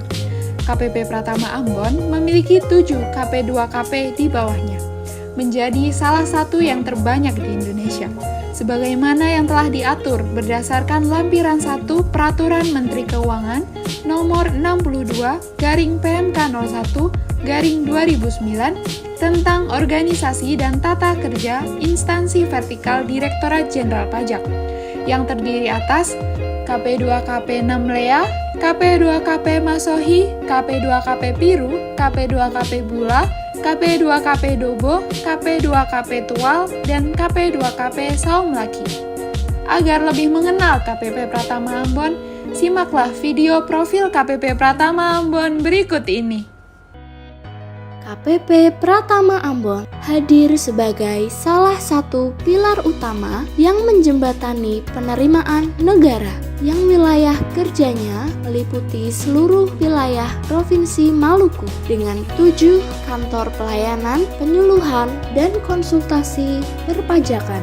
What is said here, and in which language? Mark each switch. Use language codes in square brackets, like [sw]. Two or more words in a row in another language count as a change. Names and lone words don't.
[id] KPP Pratama Ambon memiliki 7 KP2KP di bawahnya, menjadi salah satu yang terbanyak di Indonesia, sebagaimana yang telah diatur berdasarkan lampiran 1 Peraturan Menteri Keuangan nomor 62/PMK01/2009 tentang organisasi dan tata kerja instansi vertikal Direktorat Jenderal Pajak, yang terdiri atas KP2KP Namlea, KP2KP Masohi, KP2KP Piru, KP2KP Bula, KP2KP Dobo, KP2KP Tual, dan KP2KP Saum Laki. Agar lebih mengenal KPP Pratama Ambon, simaklah video profil KPP Pratama Ambon berikut ini. KPP Pratama Ambon hadir sebagai salah satu pilar utama yang menjembatani penerimaan negara yang wilayah kerjanya meliputi seluruh wilayah Provinsi Maluku dengan 7 kantor pelayanan, penyuluhan, dan konsultasi perpajakan.